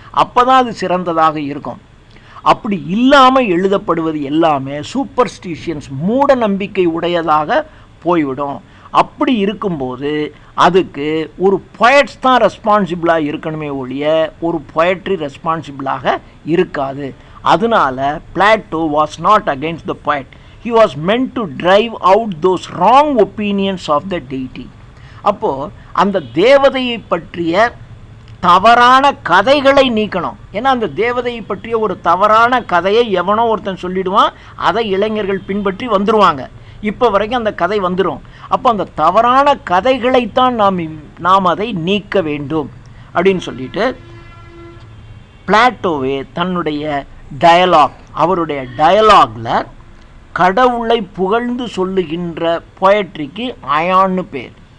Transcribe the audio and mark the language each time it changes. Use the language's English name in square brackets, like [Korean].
[Tamil] அப்போ தான் அது சிறந்ததாக இருக்கும். அப்படி இல்லாமல் எழுதப்படுவது எல்லாமே சூப்பர்ஸ்டிஷியன்ஸ், மூட நம்பிக்கை உடையதாக போய்விடும். அப்படி இருக்கும்போது அதுக்கு ஒரு பொயட்ஸ் தான் ரெஸ்பான்சிபிளாக இருக்கணுமே ஒழிய ஒரு பொயட்ரி ரெஸ்பான்சிபிளாக இருக்காது. அதனால [English] Plato was not against the poet. He was meant to drive out those wrong opinions of the deity. [Tamil] அப்போது அந்த தேவதையை பற்றிய தவறான கதைகளை நீக்கணும். ஏன்னா அந்த தேவதையை பற்றிய ஒரு தவறான கதையை எவனோ ஒருத்தன் சொல்லிடுவான், அதை இளைஞர்கள் பின்பற்றி வந்துடுவாங்க. இப்போ வரைக்கும் அந்த கதை வந்துடும். அப்போ அந்த தவறான கதைகளைத்தான் நாம் அதை நீக்க வேண்டும் அப்படின்னு சொல்லிட்டு பிளாட்டோவே தன்னுடைய டயலாக், அவருடைய டயலாகில் கடவுளை புகழ்ந்து சொல்லுகின்ற பொயட்ரிக்கு அயான்னு பேர்.